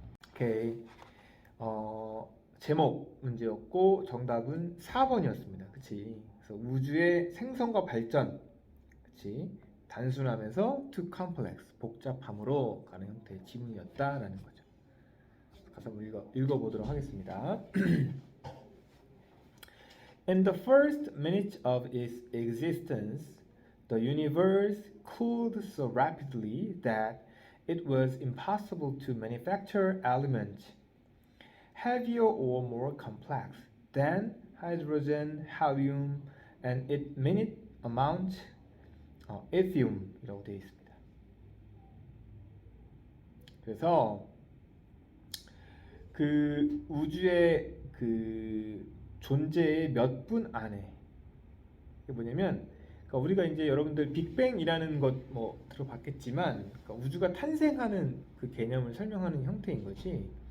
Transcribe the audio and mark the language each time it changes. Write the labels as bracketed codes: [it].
[ko] 오케이. 제목 문제였고 정답은 4번이었습니다. 그치? 그래서 우주의 생성과 발전, 그치? 단순함에서 [en] to complex, [ko] 복잡함으로 가는 형태의 지문이었다라는 거죠. 가서 읽어보도록 하겠습니다. [en] In the first minute of its existence, the universe cooled so rapidly that it was impossible to manufacture elements heavier or more complex than hydrogen, helium, and its minute amount lithium이라고 [ko] 되어 있습니다. 그래서 그 우주의 그 존재의 몇 분 안에 이게 뭐냐면 그러니까 우리가 이제 여러분들 빅뱅이라는 것 뭐 들어봤겠지만 그러니까 우주가 탄생하는 그 개념을 설명하는 형태인 거지.